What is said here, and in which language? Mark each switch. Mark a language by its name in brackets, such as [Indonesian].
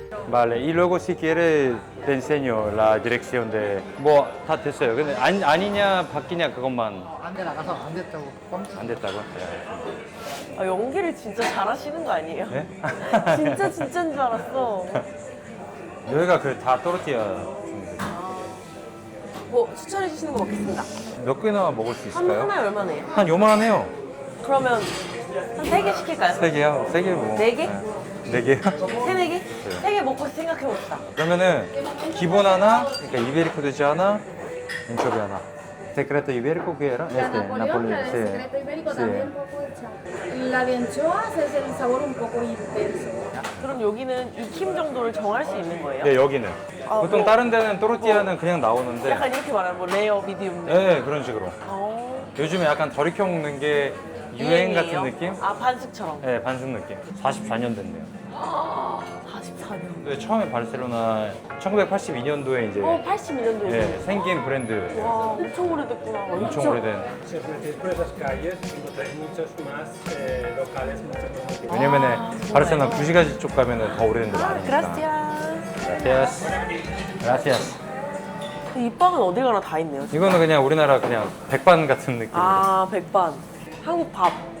[Spanish] Vale, y luego si quieres te enseño la dirección de [Korean] 뭐 다 됐어요. 근데 아니냐 바뀌냐 그것만 안 돼 나가서 안 됐다고. 안 됐다고. 네. 아 연기를 진짜 잘하시는 거 아니에요? 네? 진짜인 줄 알았어. 여기가 그 다 또르띠아 중에 뭐 추천해 주시는 거 먹겠습니다. 몇 개나 먹을 수 있을까요? 하나에 얼마네요? 한 요만하네요. 그러면 한 3개 시킬까요? 세 개요? 세 개 뭐? 네 개? 네 개요? 3, 4개? 3개 먹고 생각해 봅시다. 그러면은 기본 하나, 그러니까 이베리코 되지 하나, 엔초비 하나. [Spanish] Secreto ibérico que era La Napoleón, la del sí. secreto ibérico Sí. también un poco hecha. La de anchoas es el sabor un poco intenso. [Korean] 그럼 여기는 익힘 정도를 정할 수 있는 거예요? 네, 여기는. 아, 보통 뭐, 다른 데는 또르띠아는 그냥 나오는데 약간 이렇게 말하면 뭐 레어, 미디움. 레어. 네, 그런 식으로. 어. 요즘에 약간 덜 익혀 먹는 게 유행 같은 유행이에요? 느낌? 아 반숙처럼. 네, 반숙 느낌. 44년 됐네요. 44년. 네, 처음에 바르셀로나 1982년도에 이제 82년도에. 네, 생긴 브랜드. 와 엄청 오래됐구나. 엄청 오래된. [Spanish] Si os metéis por esas calles encontráis muchos más locales, muchos más antiguos. [Korean] 왜냐면은 정말요? 바르셀로나 구시가지 쪽 가면은 더 오래된 데 많으니까. [Spanish] 그라시아스. Gracias. Gracias. [Korean] 이 빵은 어디 가나 다 있네요. 진짜. 이거는 그냥 우리나라 그냥 백반 같은 느낌. 아 백반. 한국 밥.